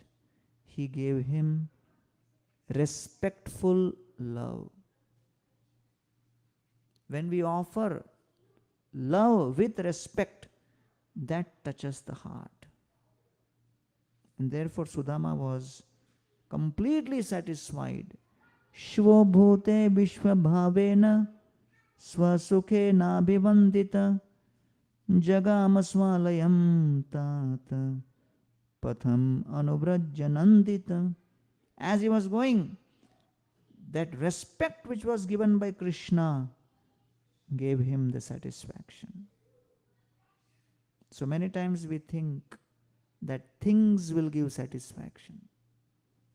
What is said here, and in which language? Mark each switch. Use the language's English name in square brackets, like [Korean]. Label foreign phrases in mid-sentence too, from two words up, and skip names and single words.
[English] He gave him respectful love. When we offer love with respect, that touches the heart. And therefore Sudama was completely satisfied. [Sanskrit] Shvobhute vishvabhavena swasukhe nabhivandita jagamasvalayam tata patham anuvrajjanandita. [English] As he was going, that respect which was given by Krishna gave him the satisfaction. So many times we think that things will give satisfaction.